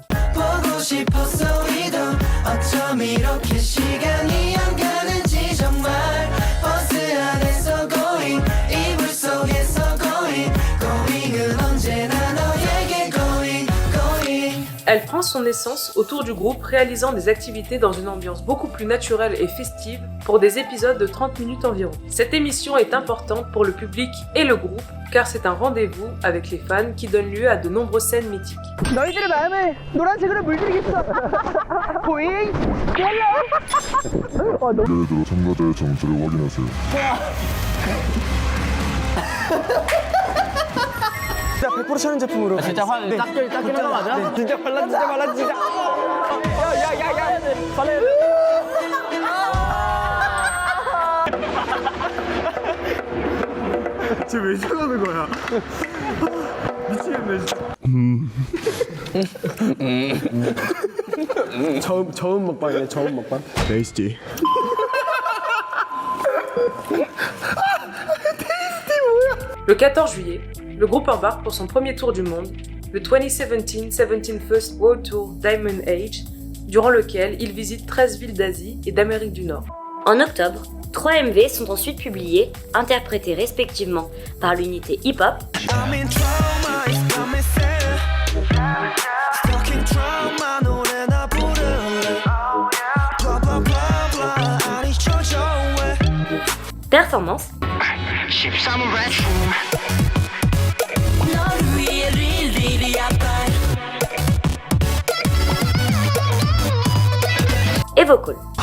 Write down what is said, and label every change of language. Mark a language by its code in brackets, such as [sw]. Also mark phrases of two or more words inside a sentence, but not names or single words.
[fr] Elle prend son essence autour du groupe, réalisant des activités dans une ambiance beaucoup plus naturelle et festive pour des épisodes de 30 minutes environ. Cette émission est importante pour le public et le groupe, car c'est un rendez-vous avec les fans qui donne lieu à de nombreuses scènes mythiques. [ko] 너희들의 마음을 노란색으로 물들이겠어. 보잉? 예를 참가자의 정체를 확인하세요. 진짜 100% 촬영 제품으로. 진짜 닦이는 거 맞아? 네, 진짜 발라 진짜. 야야야야. 발라. 지금 왜 저러는 거야? 미치겠네 진짜. 처음 먹방이네, 처음 먹방. 레이스지. [fr] Le 14 juillet, le groupe embarque pour son premier tour du monde, le 2017 First World Tour Diamond Age, durant lequel il visite 13 villes d'Asie et d'Amérique du Nord. En octobre, 3 MV sont ensuite publiés, interprétés respectivement par l'unité hip-hop Performance et vocal.